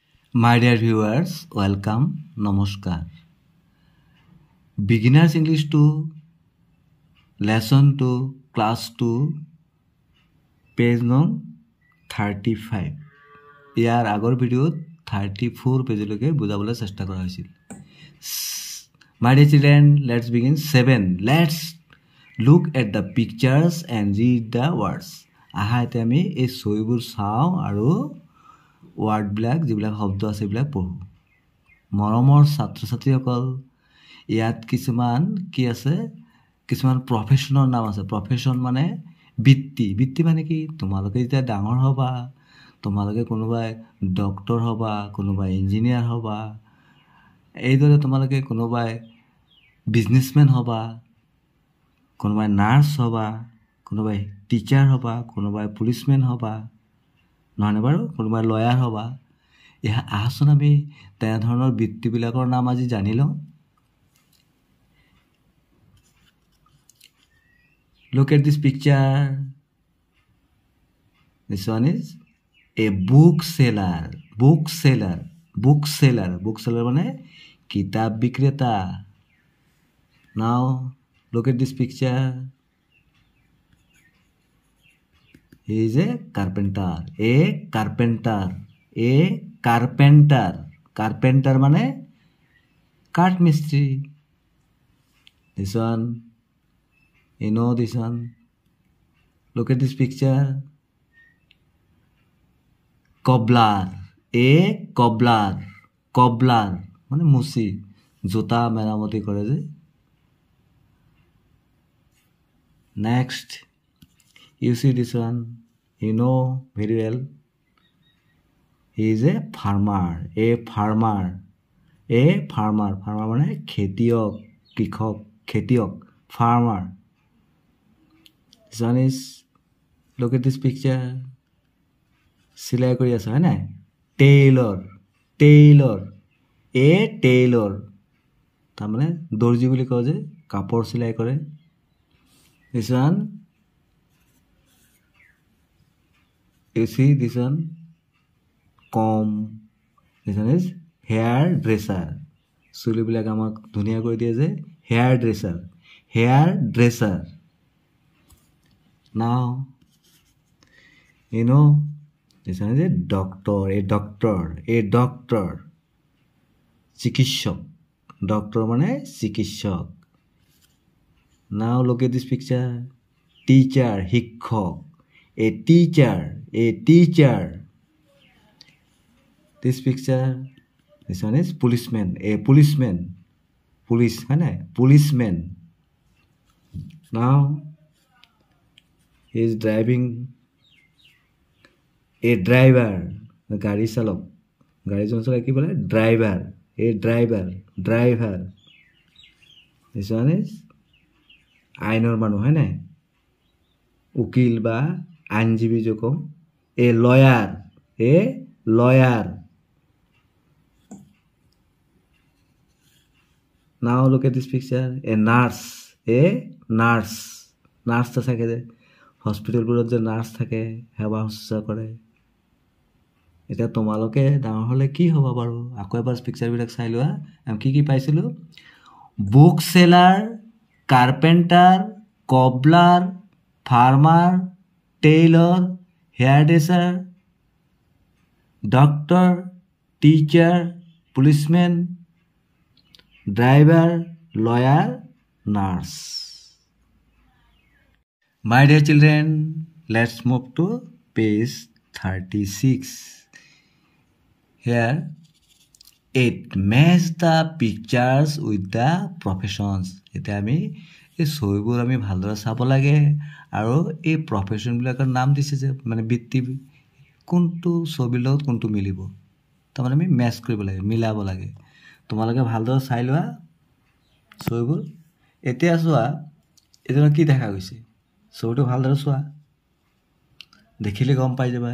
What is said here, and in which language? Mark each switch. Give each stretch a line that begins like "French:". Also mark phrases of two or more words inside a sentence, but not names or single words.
English: My dear viewers, welcome, namaskar. Beginners English 2, Lesson 2, Class 2, Page nong 35.
Assamese: ইয়াৰ আগৰ ভিডিঅ'ত 34 পেজলৈকে বুজাবলৈ চেষ্টা কৰা হৈছিল।
English: My dear children, let's begin 7. Let's look at the pictures and read the words.
Assamese: আহা এতিয়া আমি এই ছবিবোৰ চাওঁ আৰু ৱাৰ্ডবিলাক যিবিলাক শব্দ আছে এইবিলাক পঢ়োঁ। মৰমৰ ছাত্ৰ ছাত্ৰীসকল, ইয়াত কিছুমান কি আছে, কিছুমান প্ৰফেশ্যনৰ নাম আছে। প্ৰফেশ্যন মানে বৃত্তি। বৃত্তি মানে কি, তোমালোকে যেতিয়া ডাঙৰ হ'বা, তোমালোকে কোনোবাই ডক্টৰ হ'বা, কোনোবাই ইঞ্জিনিয়াৰ হ'বা, এইদৰে তোমালোকে কোনোবাই বিজনেছমেন হ'বা, কোনোবাই নাৰ্ছ হ'বা, কোনোবাই টিচাৰ হ'বা, কোনোবাই পুলিচমেন হ'বা, নহয়নে বাৰু, কোনোবাই লয়াৰ হ'বা। আহাচোন আমি তেনেধৰণৰ বৃত্তিবিলাকৰ নাম আজি জানি লওঁ।
English: Look at this picture. This one is a bookseller. Bookseller. Bookseller. Bookseller
Assamese: মানে কিতাপ বিক্রেতা.
English: Now look at this picture. He is a carpenter. A carpenter. A carpenter.
Assamese: Carpenter মানে কাঠ মিস্ত্রি.
English: This one, you know this one. Look at this picture. Cobbler. A cobbler.
Assamese: Cobbler মানে মুচি, জোতা মেরামতি করে যে।
English: Next, you see this one. You know very well. He is a farmer. A farmer. A farmer. Farmer
Assamese: মানে খেতিয়ক, কৃষক, খেতিয়ক,
English: farmer. This one is, look at this picture.
Assamese: সিলাই কৰি আছে হয় নাই, টেইলৰ. টেইলৰ.
English: a tailor
Assamese: তাৰমানে দৰ্জি বুলি কয় যে, কাপোৰ সিলাই কৰে।
English: This one, you see this one, comb. This one is hair dresser.
Assamese: চুলিবিলাক আমাক ধুনীয়া কৰি দিয়ে যে,
English: hair dresser. Hair dresser. Now, you know, this one is a doctor. A doctor. A doctor.
Assamese: চিকিৎসক. Doctor মানে চিকিৎসক.
English: Now look at this picture. Teacher. শিক্ষক. A teacher. A teacher. This picture. This one is policeman. A policeman. Police
Assamese: হয় না,
English: policeman. Now he is driving. A driver.
Assamese: গাড়ী চালক. গাড়ী চলাই কি বলে, ড্ৰাইভাৰ.
English: A driver. Driver. This one is
Assamese: আইনৰ মানুহ হয় নাই, উকিল বা আইনজীৱী যে কম।
English: A lawyer. A lawyer. Now look at this picture. A nurse. A nurse.
Assamese: নাৰ্ছ থাকে যে, হস্পিটেলবোৰত যে নাৰ্ছ থাকে, সেৱা শুশ্ৰূষা কৰে। এতিয়া তোমালোকে ডাঙৰ হ'লে কি হ'ব বাৰু, আকৌ এবাৰ পিকচাৰবিলাক চাই লোৱা। আমি কি কি পাইছিলোঁ,
English: book seller, carpenter, cobbler, farmer, tailor, hair dresser, doctor, teacher, policeman, driver, lawyer, nurse. My dear children, let's move to page 36. Here, it match the pictures with the professions.
Assamese: এতিয়া আমি এই ছবিবোৰ আমি ভালদৰে চাব লাগে আৰু এই প্ৰফেশ্যনবিলাকৰ নাম দিছে যে, মানে বৃত্তি, কোনটো ছবিৰ লগত কোনটো মিলিব, তাৰমানে আমি মেচ কৰিব লাগে, মিলাব লাগে। তোমালোকে ভালদৰে চাই লোৱা ছবিবোৰ। এতিয়া চোৱা, এতিয়া কি দেখা গৈছে, ছবিটো ভালদৰে চোৱা, দেখিলে গম পাই যাবা।